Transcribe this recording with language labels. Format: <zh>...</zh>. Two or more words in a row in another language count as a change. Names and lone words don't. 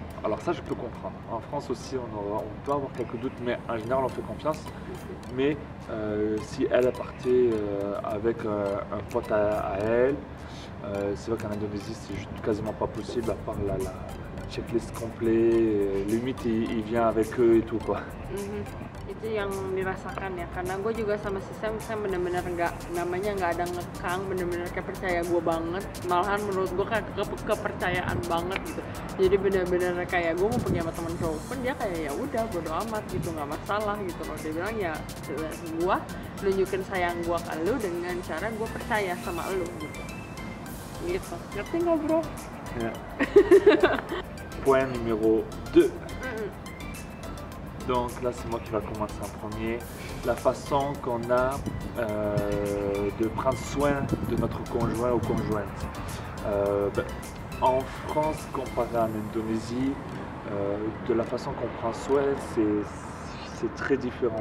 <fr>Alors ça, je peux comprendre. En France aussi, on peut avoir quelques doutes, mais en général, on fait confiance. Mais si elle partait avec un pote à elle, c'est vrai qu'en Indonésie, c'est juste quasiment pas possible, à part la checklist complet. Limite, il vient avec eux et tout, quoi.</fr> <id>Itu yang dirasakan ya, karena gue juga sama si Sam bener-bener nggak ada ngekang, bener-bener kayak percaya gue banget, malahan menurut gue kayak kepercayaan banget gitu. Jadi bener-bener kayak gue mau pergi sama temen cowok pun dia kayak ya udah bodo amat gitu, nggak masalah gitu loh. Dia bilang ya gue nunjukin sayang gue ke lu dengan cara gue percaya sama lu gitu. Gitu, ngerti nggak bro? Yeah.</id> <fr>Point numéro 2. Donc là, c'est moi qui va commencer en premier. La façon qu'on a de prendre soin de notre conjoint ou conjointe. En France, comparé en Indonésie, de la façon qu'on prend soin, c'est très différent.</fr>